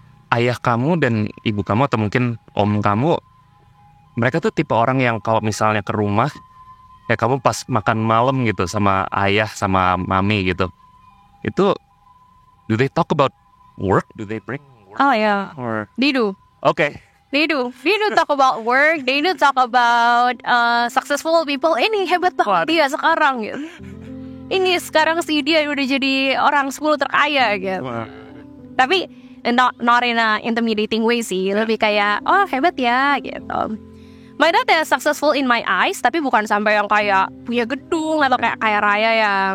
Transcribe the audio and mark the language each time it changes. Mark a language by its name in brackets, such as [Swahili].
[Indonesian] Ayah kamu dan ibu kamu atau mungkin om kamu, mereka tuh tipe orang yang kalau misalnya ke rumah, ya kamu pas makan malam gitu sama ayah sama mami gitu, itu [English] do they talk about work? Do they bring work? Oh ya, Or they do. okay. They do talk about work. They do talk about successful people. [Indonesian] Ini hebat banget dia sekarang gitu. Ini sekarang sih dia udah jadi orang 10 terkaya gitu. Tapi [English] not in a intimidating way [Indonesian] sih. Lebih kayak oh hebat ya gitu. [English] My dad is successful in my eyes, [Indonesian] tapi bukan sampai yang kayak punya gedung atau kayak kaya raya ya.